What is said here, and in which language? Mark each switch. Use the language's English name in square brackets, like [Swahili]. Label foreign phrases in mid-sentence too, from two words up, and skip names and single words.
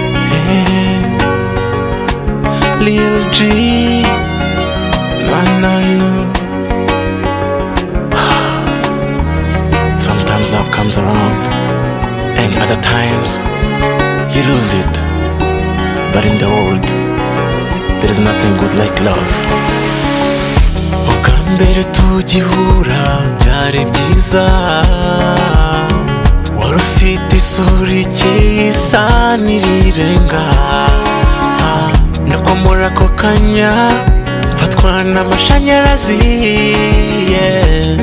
[English] Hey, Lil G, na, na, na. Sometimes love comes around, and other times you lose it. But in the world, there is nothing good like love. [Kinyarwanda] Ubwa mbere tugihura byari byiza, wari ufite isura ikeye isa n'irirenga. Nuko muri ako kanya mfatwa n'amashanyarazi, yeah.